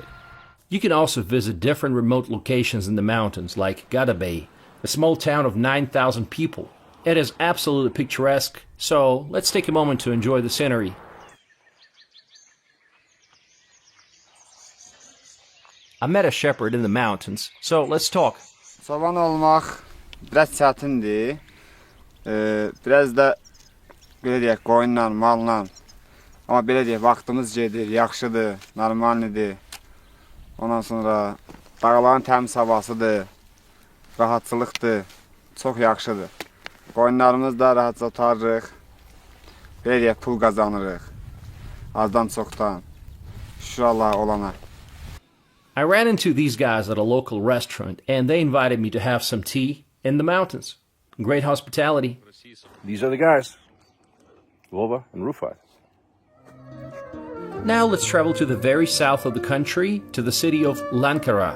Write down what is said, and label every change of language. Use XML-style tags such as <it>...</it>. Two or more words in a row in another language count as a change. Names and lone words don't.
<en>You can also visit different remote locations in the mountains like Gadabay, a small town of 9,000 people. It is absolutely picturesque, so let's take a moment to enjoy the scenery. I met a shepherd in the mountains, so let's talk.</en> <az>Çoban olmaq biraz çətindir. Biraz da belə deyək, qoyunla, malla. Amma belə deyək, vaxtımız gedir, yaxşıdır, normalnidir. Ondan sonra dağların təmiz havasıdır, rahatçılıqdır, çox yaxşıdır. Qoyunlarımız da rahatca otarırıq. Belə deyək, pul qazanırıq. Azdan çoxdan. Şükür Allaha olana.</az> <en>I ran into these guys at a local restaurant, and they invited me to have some tea in the mountains. Great hospitality. These are the guys, Vova and Rufat. Now let's travel to the very south of the country, to the city of Lankara.</en>